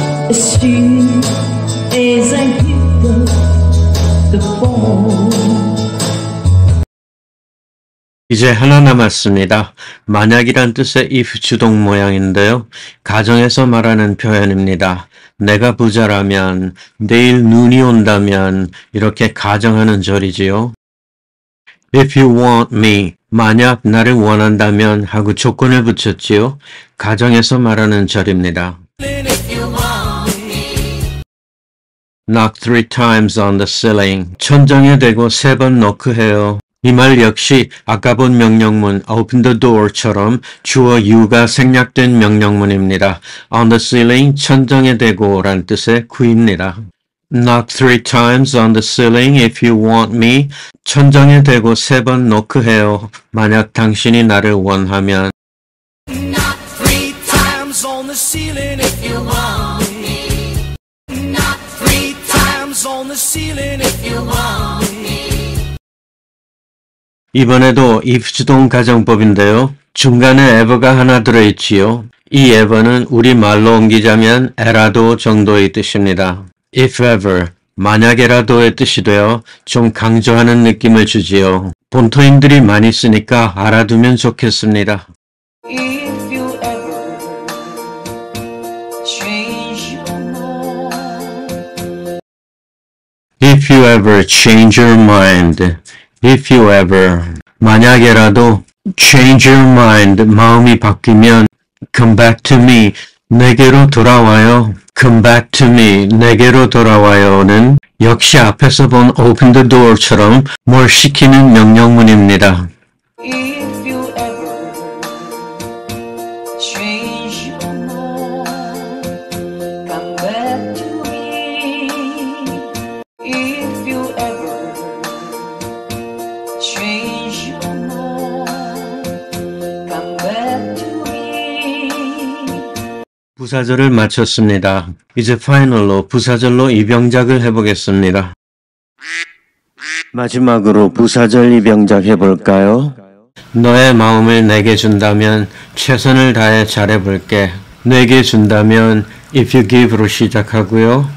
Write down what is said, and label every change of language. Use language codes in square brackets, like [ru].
[en] As soon as I picked up the phone. [ko] 이제 하나 남았습니다. 만약이란 뜻의 if 주동 모양인데요. 가정에서 말하는 표현입니다. 내가 부자라면, 내일 눈이 온다면 이렇게 가정하는 절이지요. [en] If you want me, [ko] 만약 나를 원한다면 하고 조건을 붙였지요. 가정에서 말하는 절입니다. [en] Knock 3 times on the ceiling. [ko] 천장에 대고 3번 노크해요. 이 말 역시 아까 본 명령문 open the door처럼 주어 you가 생략된 명령문입니다. On the ceiling, 천장에 대고 란 뜻의 구입니다. [en] Knock 3 times on the ceiling if you want me. [ko] 천장에 대고 3번 노크해요. 만약 당신이 나를 원하면. [en] Knock 3 times on the ceiling if you want me. Knock 3 times on the ceiling if you want me. [ko] 이번에도 if 주동 가정법인데요. 중간에 ever가 하나 들어있지요. 이 ever는 우리말로 옮기자면 에라도 정도의 뜻입니다. If ever, 만약에라도의 뜻이 되어 좀 강조하는 느낌을 주지요. 본토인들이 많이 쓰니까 알아두면 좋겠습니다. [en] If you ever change your mind. If you ever change your mind. If you ever, [ko] 만약에라도 [en] change your mind, [ko] 마음이 바뀌면 [en] come back to me, [ko] 내게로 돌아와요. [en] come back to me, [ko] 내게로 돌아와요는 역시 앞에서 본 open the door처럼 뭘 시키는 명령문입니다. [en] If you ever change your mind, come back to me. If you ever change your mind, come back to me. [ko] 부사절을 마쳤습니다. 이제 파이널로 부사절로 입영작을 해보겠습니다. 마지막으로 부사절 입영작 해볼까요? 너의 마음을 내게 준다면 최선을 다해 잘해볼게. 내게 준다면 [en] if you give [ko] 로 시작하고요.